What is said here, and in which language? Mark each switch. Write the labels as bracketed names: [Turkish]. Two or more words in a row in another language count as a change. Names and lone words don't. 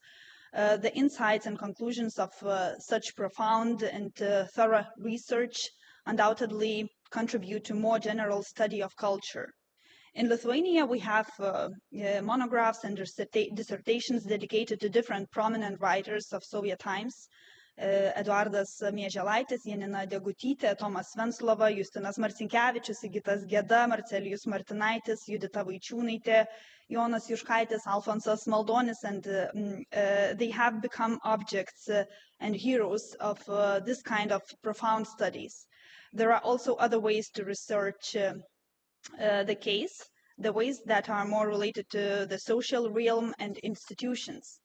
[English] The insights and conclusions of such profound and thorough research undoubtedly contribute to more general study of culture. In Lithuania, we have monographs and dissertations dedicated to different prominent writers of Soviet times. Eduardas Mieželaitis, Janina Degutytė, Tomas Venclova, Justinas Marcinkevičius, Sigitas Geda, Marcelijus Martinaitis, Judita Vaičiūnaitė, Jonas Juškaitis, Alfonsas Maldonis, and they have become objects and heroes of this kind of profound studies. There are also other ways to research the case, the ways that are more related to the social realm and institutions.